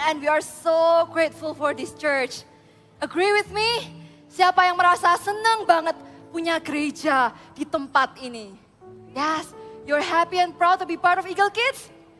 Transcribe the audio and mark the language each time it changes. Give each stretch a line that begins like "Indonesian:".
English: And we are so grateful for this church. Agree with me?
Indonesian: Siapa yang merasa senang banget punya gereja di tempat ini?
English: Yes, you're happy and proud to be part of Eagle Kids?